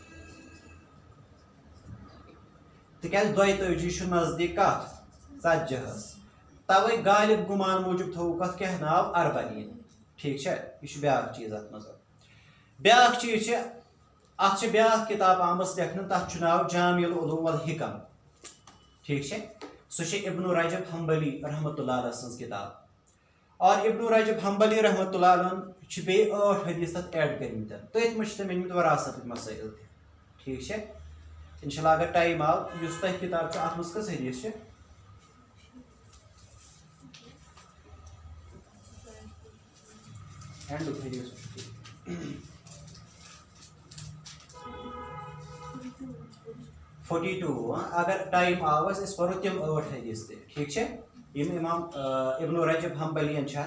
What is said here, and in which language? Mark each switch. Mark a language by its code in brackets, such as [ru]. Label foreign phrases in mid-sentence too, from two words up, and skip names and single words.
[ks] تِکیٛازِ 42 چھُ نزدیٖک کَتھ 40 تَوَے غالب گُمان موٗجوٗب تھوٚوُکھ اَتھ کیٛاہ ناو اربعین ٹھیٖک چھا یہِ چھُ بیٛاکھ چیٖز اَتھ منٛز بیٛاکھ چیٖز چھِ اَتھ چھِ بیٛاکھ کِتاب آمٕژ لیکھنہٕ تَتھ چھُ ناو جامع العلوم والحکم ٹھیٖک چھا سُہ چھِ ابن رجب حنبلی [ar] رحمتہ اللہ علیہ [ks] سٕنٛز کِتاب اور ابن رجب حنبلی [ar] رحمتہ اللہ علیہن [ks] چھِ بیٚیہِ 8 حدیٖث تَتھ ایڈ کٔرمٕتۍ تٔتھۍ منٛز چھِ تٔمۍ أنۍمٕتۍ وراثتٕکۍ مسٲیل تہِ ٹھیٖک چھا [ar] اِنشاء اللہ [ks] اگر ٹایم آو یُس تۄہہِ کِتاب چھِ اَتھ منٛز کٔژ حدیٖث چھِ ہینڈُک حدیٖث 42 اگر ٹایم آو اَسہِ أسۍ پَرو تِم 8 حدیٖث تہِ ٹھیٖک چھا یِم اِمام ابن رجب حنبلیَن چھِ